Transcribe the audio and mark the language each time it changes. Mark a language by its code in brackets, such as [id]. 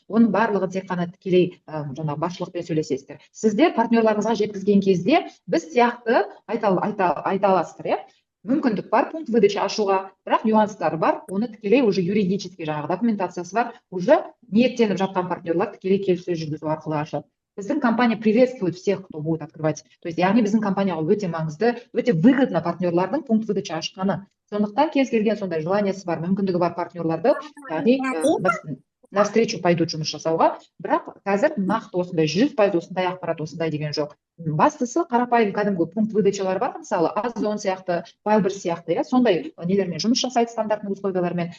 [kk] Оның барлығы тек қана тікелей жаңағы басшылықпен сөйлесесіздер. Сіздер партнерларыңызға жеткізген кезде біз сияқты айта аласыздар, иә. Мүмкіндік бар пункт выдачи ашуға, бірақ нюанстары бар, оны тікелей уже юридический жаңағы документациясы бар, уже ниеттеніп жатқан партнерлар тікелей келіссөз жүргізу арқылы ашады. [ru] Біздің компания приветствует всех, кто будет открывать. То есть, [kk] яғни біздің компанияға өте маңызды, өте выгодно партнерлардың пункт выдачи ашқаны. Сондықтан кез келген сондай желаниесі бар, мүмкіндігі бар партнерларды, яғни [ru] навстречу пойдут [kk] жұмыс жасауға, бірақ қазір нақты осындай 100% осындай ақпарат осындай деген жоқ. Бастысы қарапайым кәдімгі пункт выдачалар бар, мысалы Озон сияқты, Fiber сияқты, иә, сондай нелермен жұмыс жасайды, стандартный условиялармен.